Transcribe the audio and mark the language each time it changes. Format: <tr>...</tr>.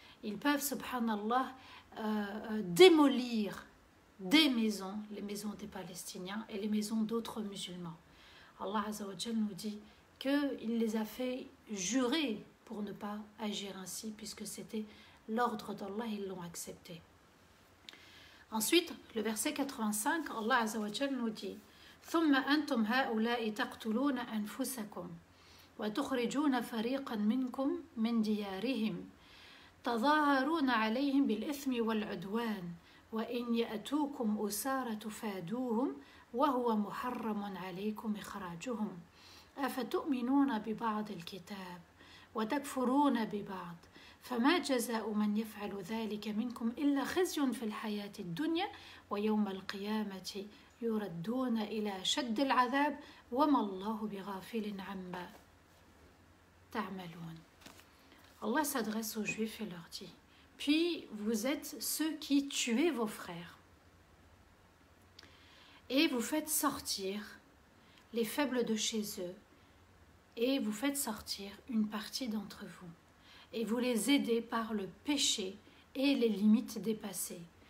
<fr>Ils peuvent, subhanallah, démolir des maisons, les maisons des Palestiniens et les maisons d'autres musulmans. Allah Azza wa Jal nous dit qu'il les a fait jurer pour ne pas agir ainsi, puisque c'était l'ordre d'Allah, ils l'ont accepté. Ensuite, le verset 85, Allah Azza wa Jal nous dit</fr> <ar>ثم أنتم هؤلاء تقتلون أنفسكم وتخرجون فريقا منكم من ديارهم تظاهرون عليهم بالإثم والعدوان وإن يأتوكم أسارى تفادوهم وهو محرم عليكم إخراجهم أفتؤمنون ببعض الكتاب وتكفرون ببعض فما جزاء من يفعل ذلك منكم إلا خزي في الحياة الدنيا ويوم القيامة يردون إلى شد العذاب وما الله بغافل عما تعملون.</ar> <fr>Allah s'adresse aux Juifs et leur dit: puis vous êtes ceux qui tuez vos frères et vous faites sortir les faibles de chez eux et vous faites sortir une partie d'entre vous et vous les aidez par le péché et les limites dépassées.</fr>